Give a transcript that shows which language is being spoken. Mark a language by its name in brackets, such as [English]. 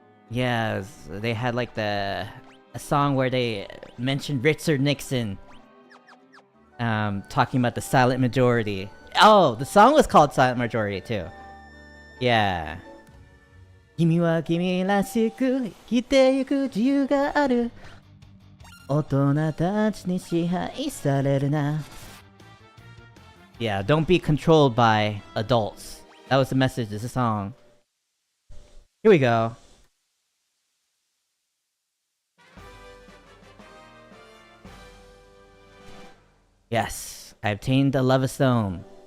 [English] Yes, they had like a song where they mentioned Richard Nixon, talking about the silent majority. Oh, the song was called Silent Majority too. Yeah. [Japanese] 君は君らしく生きてゆく自由がある。大人たちに支配されるな。 [English] Yeah, don't be controlled by adults. That was the message of the song. Here we go. Yes, I obtained the Lava Stone.